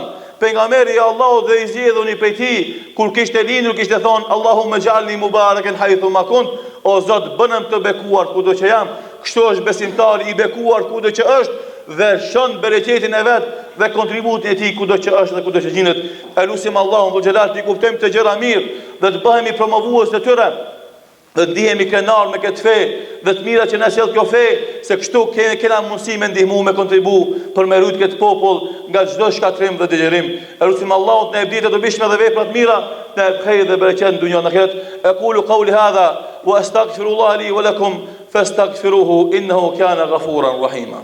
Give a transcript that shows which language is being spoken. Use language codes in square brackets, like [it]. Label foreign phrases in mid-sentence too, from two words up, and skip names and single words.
[sq] Pejgamberi i Allahut dhe i zgjedhuni prej tij, kur kishte lindur kishte thonë [ar] اللهم اجعلني مباركا حيث ما كنت, [sq] o Zot bënëm të bekuar kudo që jam. Kështu është besimtari i bekuar kudo që është dhe shon bereqetin e vet dhe kontributin e tij kudo që është dhe kudo që gjendet. Elusim Allahun [ar] ذو الجلال [sq] të kuptojmë të gjëra mirë dhe të bëhemi promovues të tyre, dhe të ndihemi krenar me këtë fe dhe të mira që na sjell kjo fe, se kështu kena mundësi me ndihmu, me kontribu për me rujt këtë popull nga çdo shkatrim dhe dëgjerim. Elusim Allahut në ebdite të dobishme dhe vepra të mira, në khejr dhe bereqet në dunjë në ahiret. [ar] أقول قولي هذا وأستغفر الله لي ولكم فاستغفروه إنه كان غفورا رحيما.